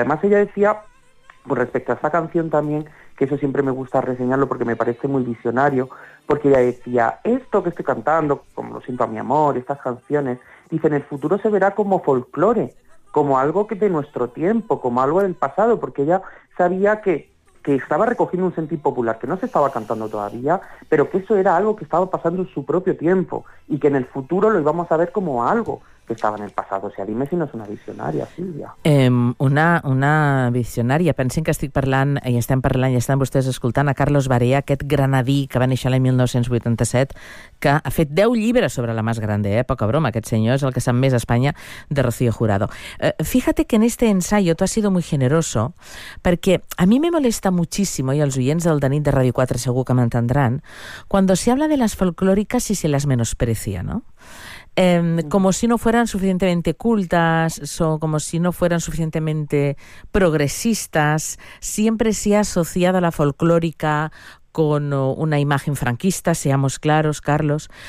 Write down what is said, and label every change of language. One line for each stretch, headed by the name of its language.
Spanish: Además, ella decía, pues respecto a esa canción también, que eso siempre me gusta reseñarlo porque me parece muy visionario, porque ella decía, esto que estoy cantando, como lo siento a mi amor, estas canciones, dice, en el futuro se verá como folclore, como algo que de nuestro tiempo, como algo del pasado, porque ella sabía que estaba recogiendo un sentir popular, que no se estaba cantando todavía, pero que eso era algo que estaba pasando en su propio tiempo y que en el futuro lo íbamos a ver como algo que estaba en el pasado. O sea, dime si no es una visionaria, Silvia. Una visionaria.
Catalan: Pensen que estic parlant, i estem parlant, i estan vostès escoltant, a Carlos Barea, aquest granadí que va néixer l'any 1987, que ha fet 10 llibres sobre la Más Grande, eh? Poca broma, aquest senyor és el que sap més a Espanya de Rocío Jurado.
Spanish: Fíjate que en este ensayo tú has sido muy generoso, perquè a mi me molesta muchísimo,
Catalan: i els oients del de nit de Radio 4 segur que m'entendran,
Spanish: cuando se habla de las folclóricas y se las menosprecia, ¿no? Como si no fueran suficientemente cultas o como si no fueran suficientemente progresistas, siempre se ha asociado a la folclórica con una imagen franquista, seamos claros, Carlos.